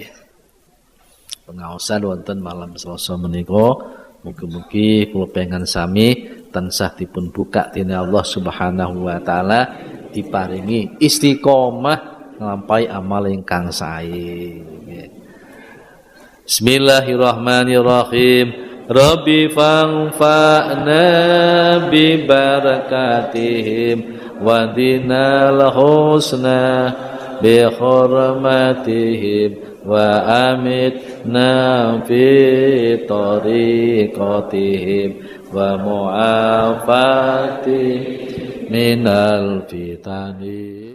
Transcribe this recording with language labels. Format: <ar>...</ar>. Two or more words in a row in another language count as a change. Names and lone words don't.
<jv>Pengaosan wonten malam Selasa menika, mugi-mugi kula pengen sami tansah dipun buka dening</jv> <ar>الله سبحانه وتعالى</ar> <jv>diparingi istiqomah nglampahi amal ingkang sae. Bismillahirrahmanirrahim.</jv> <ar>ربي فعنا ببركاتهم ودنا الحسنى بحرمتهم وأمتنا في طريقتهم ومعافاة من الفتن.</ar>